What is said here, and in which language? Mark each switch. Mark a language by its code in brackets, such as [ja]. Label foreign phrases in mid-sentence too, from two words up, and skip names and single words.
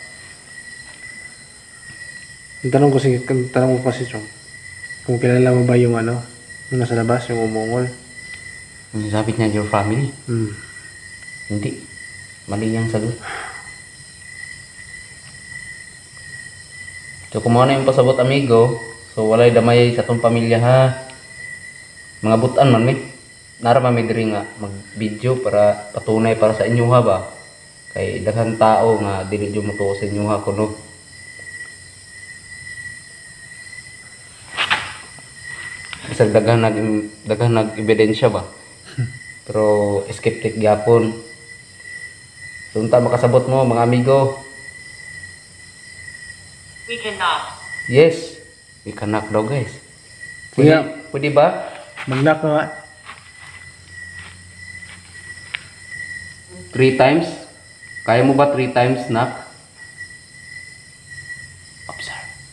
[tl] Ang tanong ko kasi Chong, kung kilala mo ba yung yung nasa labas, yung umungol? Sabi niya [en] your family. [tl] Hindi. Mali yung sagot. So kung ano yung pasabot amigo, so [ceb] walay damay sa tong pamilya ha. Mga butan man mi. Nara may diri nga mag-video para patunay para sa inyo ha ba. Kay daghan tao nga dili jud mo tuo sa inyo ha kuno. Kasi daghan nag ebidensya ba. Pero skeptic gyapon. So unta makasabot mo mga amigo? [en] We cannot. Yes, we can knock daw guys. [ceb] Sige. Pwede ba? Mag-knock na nga. [en] 3 times? [ceb] Kaya mo ba 3 [en] times knock? [ceb] Observe.